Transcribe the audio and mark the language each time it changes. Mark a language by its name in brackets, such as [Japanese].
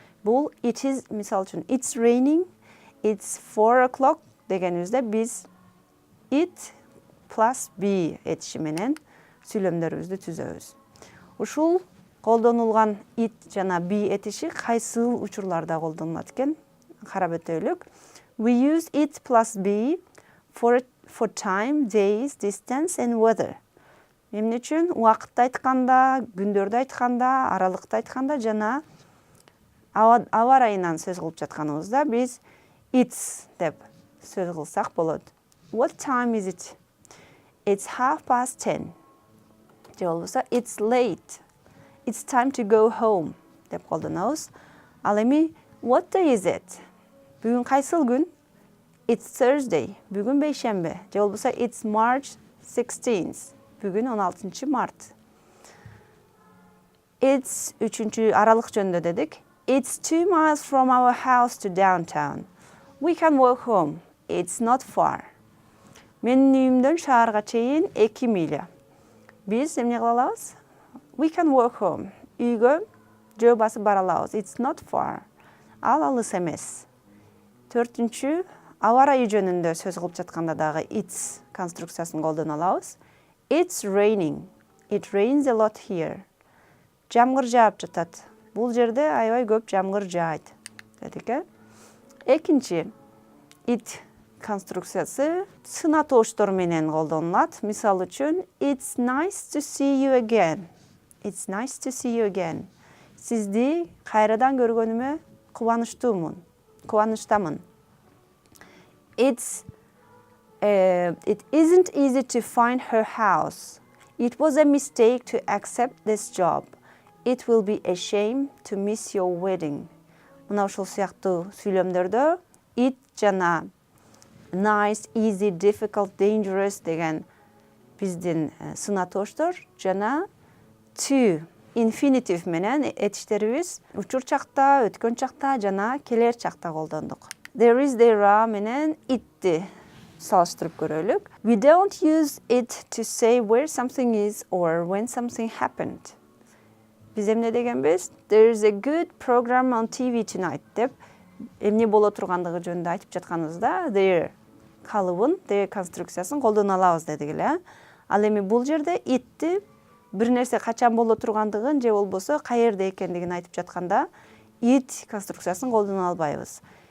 [Kyrgyz] Бул it is, мисалы үчүн, [English] it's raining, it's 4 o'clock [Kyrgyz] дегенибизде биз it plus be этиши менен сүйлөмдөрүбүздү түзөбүз. Ушул колдонулган it жана be этиши кайсыл учурларда колдонулат экен карап өтөйлүк. [English] We use it plus be for time, days, distance and weather. [Kyrgyz] Эмне үчүн? Убакытты айтканда, күндөрдү айтканда, аралыкты айтканда жана аба ырайынан сөз кылып жатканыбызда биз it's деп сөз кылсак болот. [English] What time is it? It's 10:30. [Kyrgyz] Же болбосо [English] it's late. It's time to go home [Kyrgyz] деп колдонобуз. Ал эми [English] what day is it? [Kyrgyz] Бүгүн кайсыл күн? [English] It's Thursday. [Kyrgyz] Бүгүн бейшембе. Же болбосо [English] it's March 16th. [Kyrgyz] Бүгүн 16 март. It's үчүнчү аралык жөнүндө дедик. [English] It's 2 miles from our house to downtown. We can walk home. It's not far. [Kyrgyz] Менин үйүмдөн шаарга чейин 2 миля. Биз эмне кыла алабыз? [English] We can walk home. [Kyrgyz] Үйгө жөө басып бара алабыз. [English] It's not far. [Kyrgyz] Ал алыс эмес. Төртүнчү, аба ырайы жөнүндө сөз кылып жатканда дагы it's конструкциясын колдоно алабыз. [English] It's raining. It rains a lot here. [Kyrgyz] Жамгыр жаап жатат. Бул жерде аябай көп жамгыр жаайт. Дедик, Экинчи, it конструкциясы сына тооштор менен колдонулат. [English] Мисалы үчүн, it's nice to see you again. It's nice to see you again. [Kyrgyz] Сизди кайрадан көргөнүмө кубанычтамын. [English] It isn't easy to find her house. It was a mistake to accept this job. It will be a shame to miss your wedding. [Kyrgyz] Мына ушул сыяктуу сүйлөмдөрдө it жана nice, easy, difficult, dangerous деген биздин сына тооштор жана to infinitive менен этиштерибиз учур чакта, өткөн чакта жана келер чакта колдондук. There is, there are менен it'ти салыштырып көрөлүк. [English] We don't use it to say where something is or when something happened. [Kyrgyz] Биз эмне дегенбиз? [English] There is a good program on TV tonight [Kyrgyz] деп эмне боло тургандыгы жөнүндө айтып жатканыбызда there калыбын, there конструкциясын колдоно алабыз дедик эле. Ал эми бул жерде itти бир нерсе качан боло тургандыгын же болбосо каерде экендигин айтып жатканда it конструкциясын колдоно албайбыз.